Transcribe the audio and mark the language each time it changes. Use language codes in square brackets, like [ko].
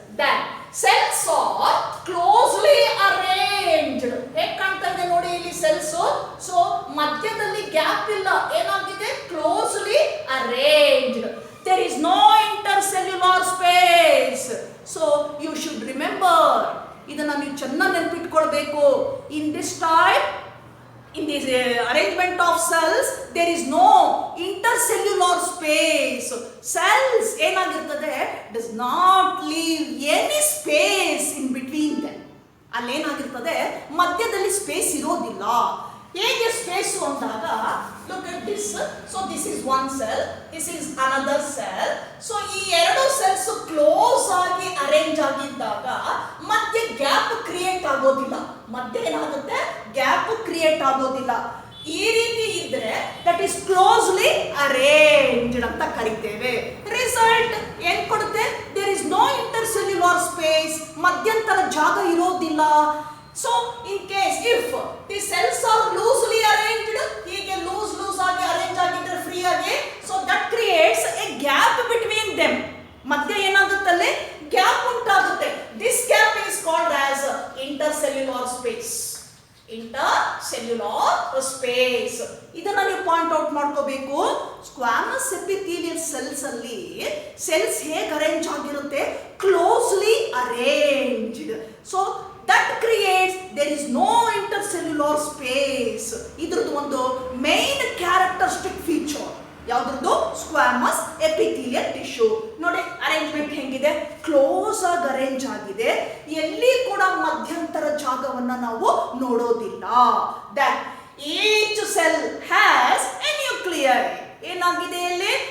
[en] Then cells are closely arranged. [kn] ಹೇಗೆ ಕಾಣ್ತಾ ಇದೆ ನೋಡಿ ಇಲ್ಲಿ ಸೆಲ್ಸ್. ಸೊ ಮಧ್ಯದಲ್ಲಿ ಗ್ಯಾಪ್ ಇಲ್ಲ, ಏನಾಗಿದೆ? [en] Closely arranged. There is no intercellular space. So you should remember, [kn] ಇದನ್ನ ನೀವು ಚೆನ್ನಾಗಿ ನೆನಪಿಟ್ಕೊಳ್ಬೇಕು. [en] In this type, in this arrangement of cells there is no intercellular space. [kn] Cells ಏನಾಗಿರ್ತದೆ? [en] does not leave any space in between them. [kn] ಅಲ್ಲಿ ಏನಾಗಿರ್ತದೆ? ಮಧ್ಯದಲ್ಲಿ space ಇರೋದಿಲ್ಲ. ಹೇಗೆ space ಅಂದಾಗ, [en] look at this. So this is one cell, this is another cell. [kn] So ಈ ಎರಡು cells close ಆಗಿ arrange ಆಗಿದ್ದಾಗ ಮಧ್ಯೆ ಗ್ಯಾಪ್ ಕ್ರಿಯೇಟ್ ಆಗೋದಿಲ್ಲ. ಮಧ್ಯೆ ಏನಾಗುತ್ತೆ? ಗ್ಯಾಪ್ ಕ್ರಿಯೇಟ್ ಆಗೋದಿಲ್ಲ. ಈ ರೀತಿ ಇದ್ರೆ [en] that is closely arranged [kn] ಅಂತ ಕರಿತೇವೆ. ರಿಸಲ್ಟ್ ಏನ್ ಕೊಡುತ್ತೆ? [en] there is no intercellular space, [kn] ಮಧ್ಯಂತರ ಜಾಗ ಇರೋದಿಲ್ಲ. [en] So in case if the cells are loosely arranged, [kn] ಹೀಗೆ ಲೂಸ್ ಆಗಿ ಅರೇಂಜ್ ಆಗಿದ್ರೆ ಫ್ರೀ ಆಗಿ, [en] so that creates a gap between them. [kn] ಮಧ್ಯ ಏನಾಗುತ್ತಲ್ಲಿ? ಗ್ಯಾಪ್ ಉಂಟಾಗುತ್ತೆ. [en] This gap is called as intercellular space. [kn] Intercellular space. ಇದನ್ನ ನೀವು ಪಾಯಿಂಟ್ ಔಟ್ ಮಾಡ್ಕೋಬೇಕು. Squamous epithelial cells ಅಲ್ಲಿ ಸೆಲ್ಸ್ ಹೇಗೆ ಅರೇಂಜ್ ಆಗಿರುತ್ತೆ? [en] Closely arranged. So that creates there is no intercellular space. [kn] ಇದ್ರದ್ದು ಒಂದು main characteristic feature ಯಾವ್ದ್ರದ್ದು? Squamous epithelial tissue. ನೋಡಿ arrangement ಹೆಂಗಿದೆ? ಕ್ಲೋಸ್ ಆಗಿ ಅರೇಂಜ್ ಆಗಿದೆ. ಎಲ್ಲಿ ಕೂಡ ಮಧ್ಯಂತರ ಜಾಗವನ್ನ ನಾವು ನೋಡೋದಿಲ್ಲ. [en] That each cell has a nuclei. [kn] ಏನಾಗಿದೆ ಇಲ್ಲಿ?